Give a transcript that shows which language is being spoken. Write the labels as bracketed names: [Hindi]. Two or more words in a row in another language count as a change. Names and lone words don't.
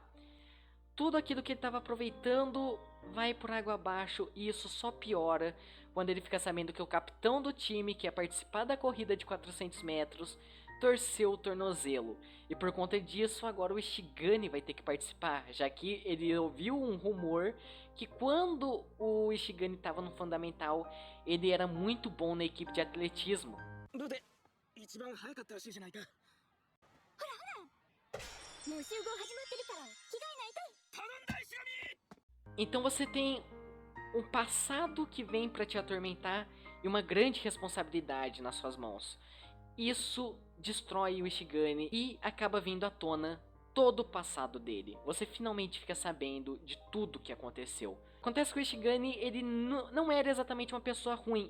[Portuguese] Tudo aquilo que ele estava aproveitando vai por água abaixo, e isso só piora quando ele fica sabendo que o capitão do time, que ia participar da corrida de 400 metros, torceu o tornozelo. E por conta disso, agora o Ishigami vai ter que participar, já que ele ouviu um rumor que quando o Ishigami estava no fundamental, ele era muito bom na equipe de atletismo. [Japanese] 部で一番早かったらしいじゃないか。もう集合始まってるから着替えないと。頼んだ石神！ [Portuguese] Então você tem um passado que vem para te atormentar e uma grande responsabilidade nas suas mãos. Isso destrói o Ishigami e acaba vindo à tona todo o passado dele. Você finalmente fica sabendo de tudo que aconteceu. Acontece que o Ishigami, ele não era exatamente uma pessoa ruim.